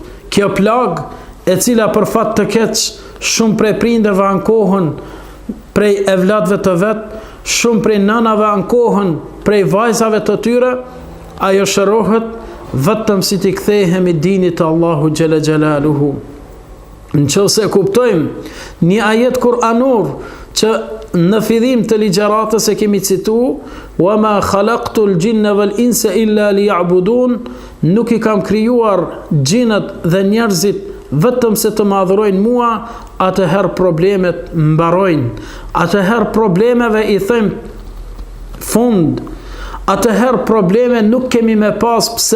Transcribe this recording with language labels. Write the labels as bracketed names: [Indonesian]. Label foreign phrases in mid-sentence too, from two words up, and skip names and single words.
[Albanian] Kjo plag e cila për fat të keq shumë prej prindërve ankohen prej evlatëve të vet, shumë prej nënave ankohen prej vajzave të tyre, ajo shërohet vetëm si t'i kthehemi dinit të Allahu [Arabic] جل جلاله. [Albanian] Nëse kuptojmë një ajet kuranor që në fillim të ligjëratës e kemi cituar, [Arabic] وما خلقت الجن والإنس إلا ليعبدون, [Albanian] nuk i kam krijuar xhinat dhe njerëzit vetëm se të më adhurojnë mua, atëherë problemet mbarojnë. Atëherë problemeve i them fund. Atëherë probleme nuk kemi me pas. Pse?